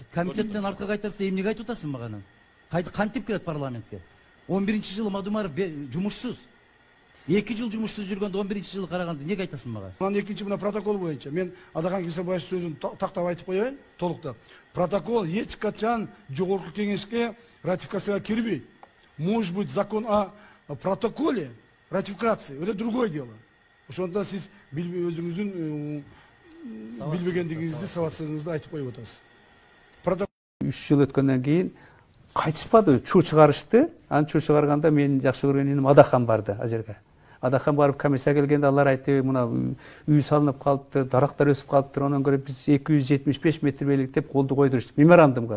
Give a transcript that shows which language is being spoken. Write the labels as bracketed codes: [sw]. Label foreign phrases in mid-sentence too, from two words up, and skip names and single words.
[ky] Комитеттен артка кайтарса эмнеге айтып атасың мага? Кантип кирет парламентке? 11-жылы Мадумаров жумушсуз. 2 жыл жумушсуз жүргөндө 11-жылы караганда эмнеге айтасың мага? Анан экинчи мына протокол боюнча мен Адахан Кесебаев сөзүн тактап айтып коеюн, толуктап. Протокол эч качан жогорку кеңешке ратификацияга кирбейт. [ru] Может быть, закон о протоколе ратификации, это другое дело. [ky] Ошондон сиз өзүңүздүн билбегендигиңизди, сабатсыздыгыңызды айтып коюп атасыз. 3 жыл өткөндөн кийин кайтышпады, чуу чыгарышты. Аны чуу чыгарганда менин жакшы көргөн иним Адахан барды ал жерге. Адахан барып комиссия келгенде алар айтты, мына үй салынып калыптыр, дарактар өсүп калыптыр, онон көрө биз 275 метр белгилеп деп колду койдурушты меморандумга.